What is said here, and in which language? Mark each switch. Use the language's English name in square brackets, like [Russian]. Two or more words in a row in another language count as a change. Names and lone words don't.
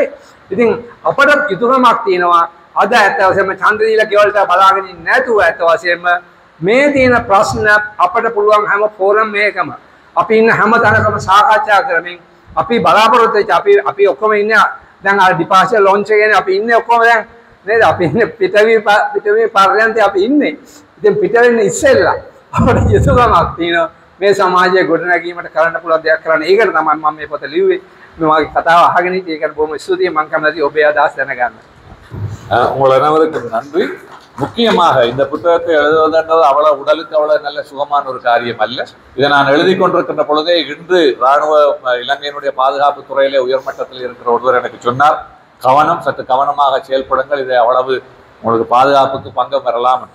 [Sinhala] ඉතින් අපට යුතුයකමක් තියෙනවා අද ඇත්ත වශයෙන්ම ඡන්ද දීලා ගෙවලට බලාගෙන ඉන්නේ නැතුව ඇත්ත වශයෙන්ම මේ තියෙන ප්‍රශ්න අපට පුළුවන් හැම ෆෝරම් එකකම අපි ඉන්න හැම තැනකම සාකච්ඡා කරමින් අපි බලාපොරොත්තු වෙච්ච අපි ඔක්කොම ඉන්නේ දැන් අර [English] departure lounge [Sinhala] එකේනේ අපි ඉන්නේ ඔක්කොම දැන් නේද? අපි ඉන්නේ පිටවි පර්යන්තේ අපි ඉන්නේ. ඉතින් පිට වෙන්න ඉස්සෙල්ලා අපිට යුතුයකමක් තියෙනවා මේ සමාජයේ ගොඩනැගීමට කරන්න පුළුවන් දෙයක් කරන්න. ඒකට තමයි මම මේ පොත ලිව්වේ. මේ වගේ කතාව අහගෙන ඉතින් ඒකට බොහොම ස්තුතියි. මම කැමතියි ඔබේ අදහස් දැනගන්න. [Tamil] உங்கள் அனைவருக்கும் நன்றி. முக்கியமாக இந்த புத்தகத்தை எழுதுவதென்றது அவ்வளவு உடலுக்கு அவ்வளவு நல்ல சுகமான ஒரு காரியம் அல்ல. இதை நான் எழுதி கொண்டிருக்கின்ற பொழுதே இன்று இராணுவ இலங்கையினுடைய பாதுகாப்பு துறையிலே உயர்மட்டத்தில் இருக்கிற ஒருவர் எனக்கு சொன்னார், சற்று கவனமாக செயல்படுங்கள், இதை அவ்வளவு உங்களுக்கு பாதுகாப்புக்கு பங்கம் வரலாம் என்று.